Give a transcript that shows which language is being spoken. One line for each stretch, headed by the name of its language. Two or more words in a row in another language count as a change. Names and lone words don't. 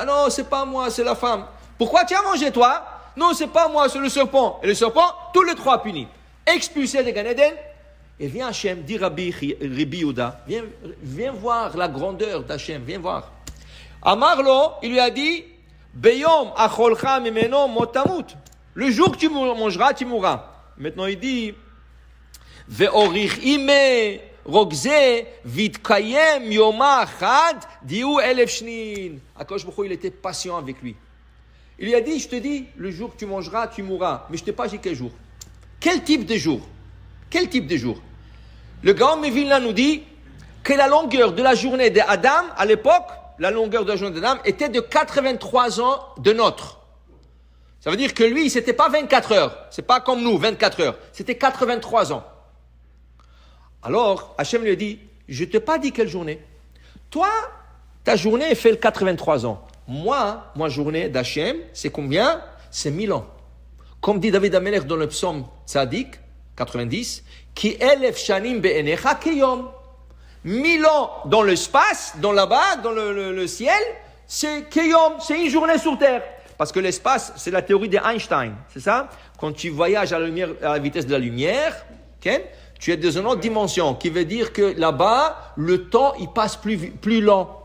French: Non, c'est pas moi, c'est la femme. Pourquoi tu as mangé toi? Non, c'est pas moi, c'est le serpent. Et le serpent, tous les trois punis. Expulsé de Gan Eden. Et viens Hachem, dit Rabbi Yehuda, viens voir la grandeur d'Hachem, viens voir. Amarlo, il lui a dit,
Hebrew: ביום אכלך ממנו מות תמות.
French: Le jour que tu mangeras, tu mourras. Maintenant il dit,
Aramaic: ואוריך עמיה רוגזיה ויתקיים יומא חד דיליה אלף שנין.
Hebrew: הקדוש ברוך הוא,
French: il était patient avec lui. Il lui a dit, je te dis, le jour que tu mangeras, tu mourras. Mais je ne t'ai pas dit quel jour. Quel type de jour? Quel type de jour? Le grand Mevilna nous dit que la longueur de la journée d'Adam, à l'époque, la longueur de la journée d'Adam était de 83 ans de nôtre. Ça veut dire que lui, c'était pas 24 heures. C'est pas comme nous, 24 heures. C'était 83 ans. Alors, Hachem lui a dit, je t'ai pas dit quelle journée. Toi, ta journée fait le 83 ans. Moi, ma journée d'Hachem, c'est combien? C'est 1000 ans. Comme dit David Amelech dans le psaume Tzadik, 90,
Hebrew: כי אלף שנים בעיניך כיום.
French: 1000 ans dans l'espace, dans là-bas, dans le ciel, c'est kiyom, c'est une journée sur terre. Parce que l'espace, c'est la théorie d'Einstein, c'est ça? Quand tu voyages à la vitesse de la lumière, okay, tu es dans une autre dimension, qui veut dire que là-bas, le temps, il passe plus lent.